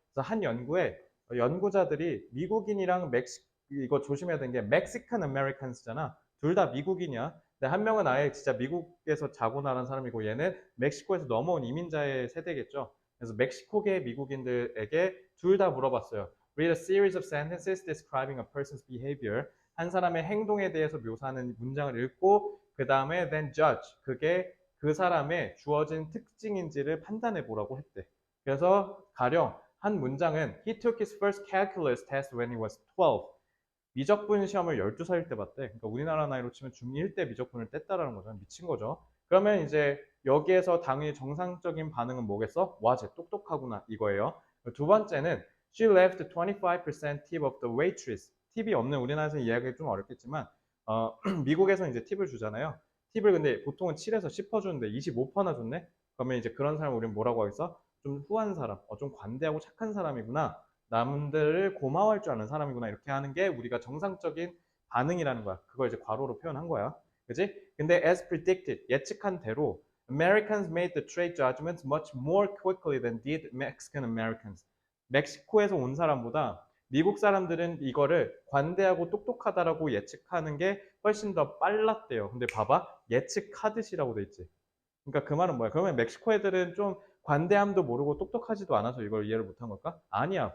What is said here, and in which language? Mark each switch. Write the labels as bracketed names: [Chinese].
[Korean] 그래서 한 연구에 연구자들이 미국인이랑 이거 조심해야 되는 게 멕시칸 아메리칸스잖아. 둘 다 미국인이야. 근데 한 명은 아예 진짜 미국에서 자고 나란 사람이고 얘는 멕시코에서 넘어온 이민자의 세대겠죠. 그래서 멕시코계 미국인들에게 둘 다 물어봤어요. [English] Read a series of sentences describing a person's behavior. [Korean] 한 사람의 행동에 대해서 묘사하는 문장을 읽고 그 다음에 [English] then judge. [Korean] 그게 그 사람의 주어진 특징인지를 판단해 보라고 했대. 그래서 가령 한 문장은 [English] He took his first calculus test when he was 12. [Korean] 미적분 시험을 12살일 때 봤대. 그러니까 우리나라 나이로 치면 중1 때 미적분을 뗐다라는 거죠. 미친 거죠. 그러면 이제 여기에서 당연히 정상적인 반응은 뭐겠어? 와, 쟤 똑똑하구나 이거예요. 두 번째는 [English] She left 25% tip of the waitress. [Korean] 팁이 없는 우리나라에서 이해하기 좀 어렵겠지만 미국에서 이제 팁을 주잖아요. 팁을 근데 보통은 7에서 10% 주는데 25%나 줬네? 그러면 이제 그런 사람 우리는 뭐라고 하겠어? 좀 후한 사람, 좀 관대하고 착한 사람이구나. 남들을 고마워할 줄 아는 사람이구나. 이렇게 하는 게 우리가 정상적인 반응이라는 거야. 그걸 이제 괄호로 표현한 거야. 그지? 근데 [English] as predicted, [Korean] 예측한 대로 [English] Americans made the trade judgments much more quickly than did Mexican Americans. [Korean] 멕시코에서 온 사람보다 미국 사람들은 이거를 관대하고 똑똑하다라고 예측하는 게 훨씬 더 빨랐대요. 근데 봐봐. 예측하듯이라고 돼 있지. 그러니까 그 말은 뭐야? 그러면 멕시코 애들은 좀 관대함도 모르고 똑똑하지도 않아서 이걸 이해를 못한 걸까? 아니야.